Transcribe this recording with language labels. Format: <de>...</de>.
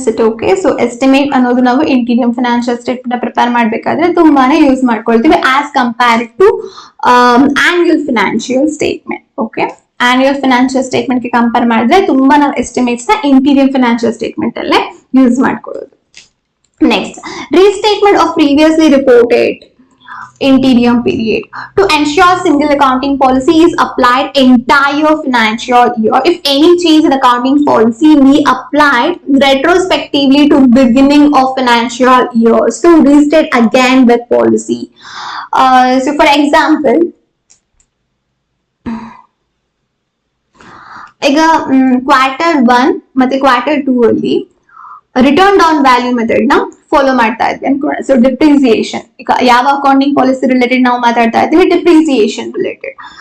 <kn>Okay, so estimate ಅನ್ನೋದು ನಾವು interim financial statement prepare ಮಾಡ್ಬೇಕಾದ್ರೆ ತುಂಬಾನೇ ಯೂಸ್ ಮಾಡ್ಕೊಳ್ತೀವಿ</kn> <en>as compared to</en> <kn>annual financial statement. Okay, annual financial statement ಗೆ ಕಂಪೇರ್ ಮಾಡಿದ್ರೆ ತುಂಬಾ ನಾವು ಎಸ್ಟಿಮೇಟ್ಸ್ ನ ಇಂಟೀರಿಯಂ ಫಿನಾನ್ಷಿಯಲ್ ಸ್ಟೇಟ್ಮೆಂಟ್ ಅಲ್ಲೇ ಯೂಸ್ ಮಾಡ್ಕೊಳ್ಳೋದು.</kn> <en>Next, restatement of previously reported interim period to ensure single accounting policy is applied entire financial year. If any change in accounting policy be applied retrospectively to beginning of financial years to restate again with policy. So for example,</en> <kn>ಈಗ Q1 ಮತ್ತೆ Q2 ಅಲ್ಲಿ return down value method ನ follow ಮಾಡ್ತಾ ಇದ್ವಿ ಅನ್ಕೊಳ್ಳೋಣ. So depreciation, ಈಗ ಯಾವ accounting policy related ನಾವು ಮಾತಾಡ್ತಾ ಇದ್ವಿ, ಡಿಪ್ರಿಸಿಯೇಷನ್ ರಿಲೇಟೆಡ್.</kn>